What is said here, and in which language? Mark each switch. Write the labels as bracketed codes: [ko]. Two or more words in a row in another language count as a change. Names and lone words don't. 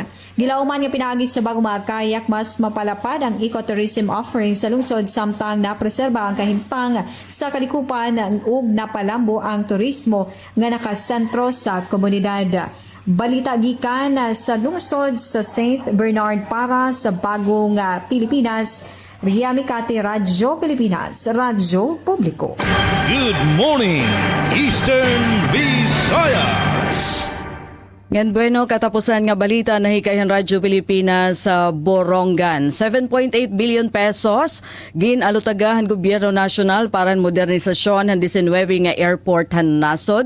[ceb] Gilauman nga pinaagi sa bagong mga kayak mas mapalapad ang ecotourism offering sa lungsod samtang napreserba ang kahimtang sa kalikupan ug napalambo ang turismo nga nakasentro sa komunidad. Balita gikan sa lungsod sa St. Bernard para sa Bagong Pilipinas, Rhea Mikate, Radyo Pilipinas, Radyo Publiko. [en] Good morning, Eastern Visayas. [ceb] Ngan bueno, katapusan nga balita na hikayan Radyo Pilipinas sa Borongan. [war] 7.8 billion pesos ginalutagahan gobyerno nasyonal para modernisasyon ng 19 nga airport han nasod.